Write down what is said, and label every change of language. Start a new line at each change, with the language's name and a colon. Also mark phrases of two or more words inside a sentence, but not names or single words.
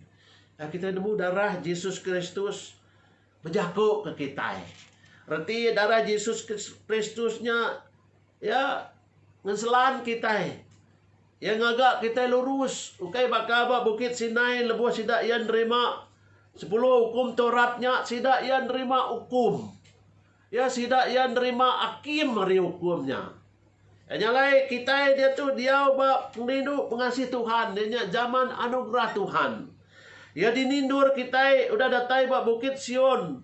Iban: Kita nemu darah Yesus Kristus berjaku ke kita. Berarti darah Yesus Kristusnya ya ngeselan kita. Yang agak kita lurus. Ukai bakaba Bukit Sinai lebuh sidak yang nerima 10 hukum Tauratnya, sidak yang nerima hukum. Ya sidak yang nerima hakim hari hukumnya. Nyalai kita dia tu dia pengrindu pengasih Tuhan. Dia zaman anugerah Tuhan. Ya dinindur kita udah datai Bukit Sion.